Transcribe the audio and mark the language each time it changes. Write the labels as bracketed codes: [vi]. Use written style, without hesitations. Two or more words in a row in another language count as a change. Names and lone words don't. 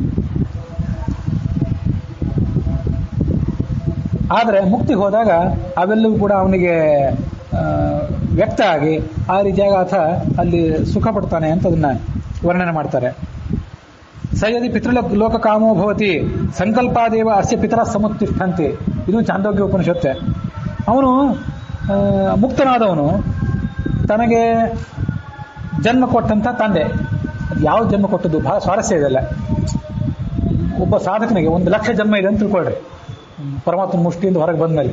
[kn] ಆದರೆ ಮುಕ್ತಿ ಹೋದಾಗ ಅವೆಲ್ಲವೂ ಕೂಡ ಅವನಿಗೆ ವ್ಯಕ್ತ ಆಗಿ ಆ ರೀತಿಯಾಗಿ ಆತ ಅಲ್ಲಿ ಸುಖ ಪಡ್ತಾನೆ ಅಂತ ಅದನ್ನ ವರ್ಣನೆ ಮಾಡ್ತಾರೆ. [sa] ಸಯದಿ ಪಿತೃಲೋಕ ಕಾಮೋ ಭವತಿ ಸಂಕಲ್ಪಾದೇವ ಅಸ್ಯ ಪಿತರ ಸಮುತ್ತಿಷ್ಠಂತಿ. [kn] ಇದು ಚಾಂದೋಗ್ಯ ಉಪನಿಷತ್ತೆ. ಅವನು ಮುಕ್ತನಾದವನು ತನಗೆ ಜನ್ಮ ಕೊಟ್ಟಂಥ ತಂದೆ, ಯಾವ ಜನ್ಮ ಕೊಟ್ಟದ್ದು ಬಹಳ ಸ್ವಾರಸ್ಯ ಇದೆಲ್ಲ. ಒಬ್ಬ ಸಾಧಕನಿಗೆ 1,00,000 ಜನ್ಮ ಇದೆ ಅಂತ ತಿಳ್ಕೊಳ್ರಿ, ಪರಮಾತ್ಮ ಮುಷ್ಟಿಯಿಂದ ಹೊರಗೆ ಬಂದ್ಮೇಲೆ.